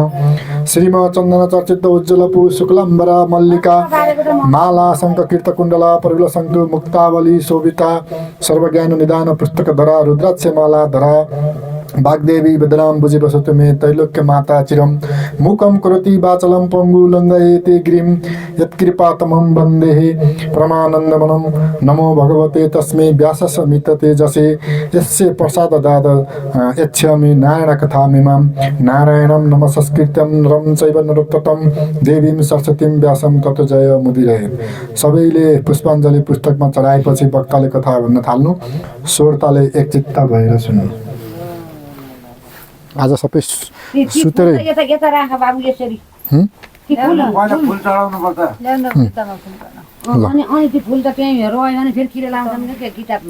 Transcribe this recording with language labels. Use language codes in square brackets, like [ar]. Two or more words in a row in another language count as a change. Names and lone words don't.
[sa] श्रीम चन्दन चर्चित उज्ज्वल पु शुक्लम्बरा मल्लिका माला शङ्ख कीर्त कुण्डला परिल सन्तु मुक्तावली शोभिता सर्वज्ञान निदान पुस्तक धरा रुद्राक्ष माला धरा वाग्देवी वदनां भुजि बसतु मे त्रैलोक्य माता चिरं मुखं करोति वाचलं पङ्गु लङ्घयते गिरिं यत्कृपातमं वन्दे परमानन्दमनं। नमो भगवते तस्मै व्याससमित तेजसे यस्य प्रसाददाद यच्छामि नारायण कथामिमां नारायणं नमस्कृत्यं नरं चैव नरोत्तमं देवीं सरस्वतीं व्यासं ततो जय मुदिरे। [ne] सबैले पुष्पाञ्जली पुस्तकमा चढाएपछि वक्ताले कथा भन्न थाल्नु। श्रोताले एकचित्त भएर सुन्नु। आज सबै सुतेर यता राख बाबु यसरी फुल चढाउनु पर्छ अनि त्यो फुल त त्यही रह्यो भने फेरि किरा लाउँछन् नि त्यो किताबमा